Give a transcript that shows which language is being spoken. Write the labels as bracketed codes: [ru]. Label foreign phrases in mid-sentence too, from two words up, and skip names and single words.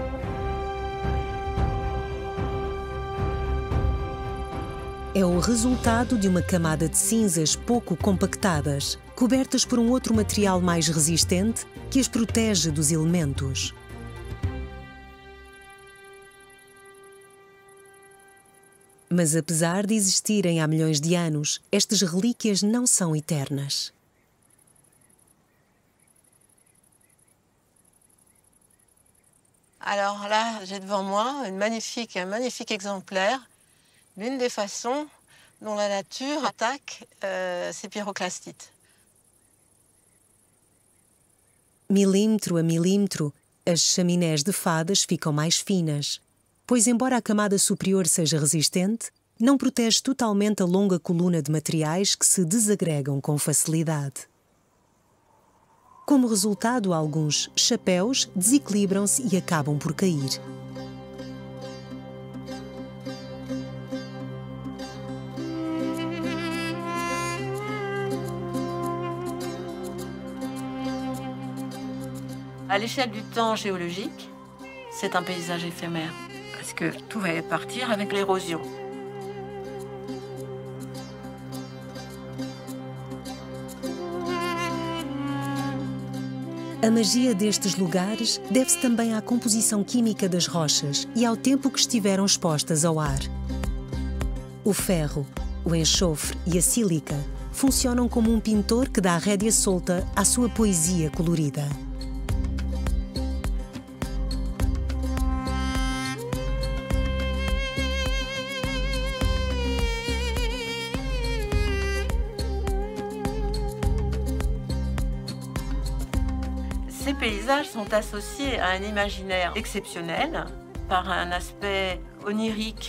[pt] É o resultado de uma camada de cinzas pouco compactadas, cobertas por um outro material mais resistente que as protege dos elementos. Mas apesar de existirem há milhões de anos, estas relíquias não são eternas. [fr] Alors là, j'ai devant moi un magnifique exemplaire d'une des façons dont la nature attaque ces pyroclastites. [pt] Milímetro a milímetro, as chaminés de fadas ficam mais finas, pois embora a camada superior seja resistente, não protege totalmente a longa coluna de materiais que se desagregam com facilidade. Como resultado, alguns chapéus desequilibram-se e acabam por cair. [fr] À l'échelle du temps géologique, c'est un paysage éphémère, parce que tout va partir avec l'érosion. [pt] A magia destes lugares deve-se também à composição química das rochas e ao tempo que estiveram expostas ao ar. O ferro, o enxofre e a sílica funcionam como um pintor que dá rédea solta à sua poesia colorida. [fr] Ces paysages sont associés à un imaginaire exceptionnel, par un aspect onirique,